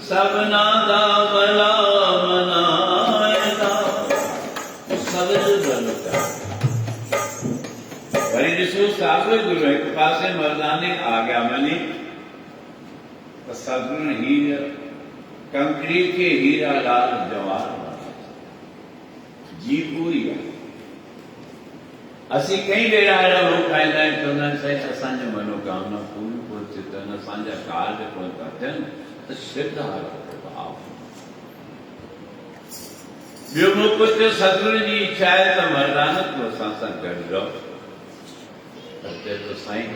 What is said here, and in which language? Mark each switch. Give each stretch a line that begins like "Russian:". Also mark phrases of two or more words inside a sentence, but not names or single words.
Punjabi: सबना दा भला मनाएगा
Sindhi: सबद बनता वरी ॾिसो साॻियो गुरु हिकु पासे मर्दाने आज्ञा मञी त सदगुरु हीर कंक्रीट के हीरा लाल जवान जी पूरी आहे असीं कई भेरा अहिड़ा माण्हू खाईंदा आहियूं चवंदा आहिनि साईं असांजो मनोकामना पूरियूं कोन थियूं थियनि असांजा कार्य कोन था थियनि त श्रद्धा भाव ॿियो मूं कुझु सदगुरु जी इच्छा आहे त मर्दान तूं असां सां गॾु रहो पर चए थो साईं